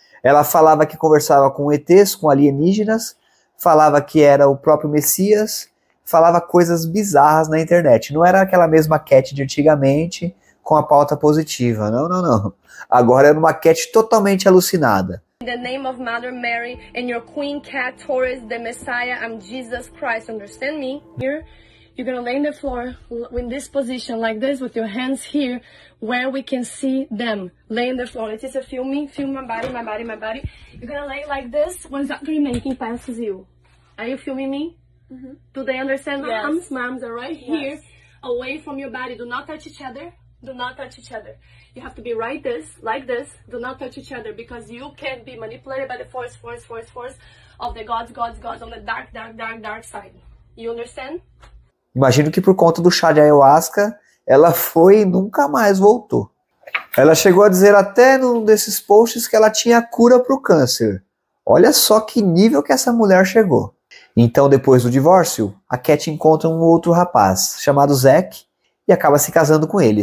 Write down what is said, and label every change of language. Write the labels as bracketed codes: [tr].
[pt] Ela falava que conversava com ETs, com alienígenas, falava que era o próprio Messias, falava coisas bizarras na internet. Não era aquela mesma Cat de antigamente com a pauta positiva. Não, não, não. Agora era uma Cat totalmente alucinada. [en] In the name of Mother Mary and your Queen Cat Torres, the Messiah, I'm Jesus Christ. Understand me? Here, you're gonna lay on the floor in this position like this with your hands here where we can see them. Lay on the floor. Let's feel me. Feel my body, my body, my body. You're gonna lay like this when Zachary making passes you. Are you feeling me? Mm-hmm. Do they understand? Yes. Moms? Moms are right here, Yes. away from your body. Do not touch each other. Do not touch each other. You have to be right this, like this. Do not touch each other because you can be manipulated by the force of the gods on the dark side. You understand? [pt] Imagino que por conta do chá de ayahuasca, ela foi e nunca mais voltou. Ela chegou a dizer até num desses posts que ela tinha cura para o câncer. Olha só que nível que essa mulher chegou. Então, depois do divórcio, a Cat encontra um outro rapaz chamado Zack e acaba se casando com ele.